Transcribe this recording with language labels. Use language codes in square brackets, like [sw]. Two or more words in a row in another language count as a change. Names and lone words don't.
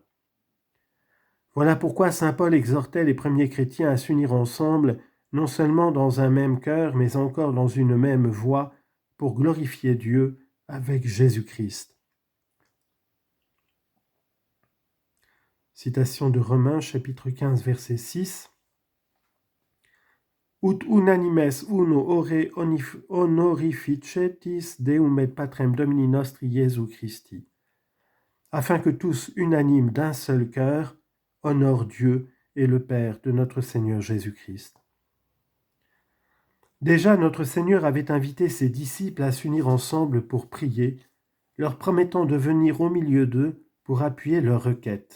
[fr] Voilà pourquoi saint Paul exhortait les premiers chrétiens à s'unir ensemble, non seulement dans un même cœur, mais encore dans une même voix, pour glorifier Dieu avec Jésus-Christ. Citation de Romains, chapitre 15, verset 6. [la] Ut unanimes uno ore honorificetis Deum et Patrem Domini nostri Iesu Christi. [fr] Afin que tous, unanimes d'un seul cœur, honorent Dieu et le Père de notre Seigneur Jésus-Christ. Déjà, notre Seigneur avait invité ses disciples à s'unir ensemble pour prier, leur promettant de venir au milieu d'eux pour appuyer leurs requêtes.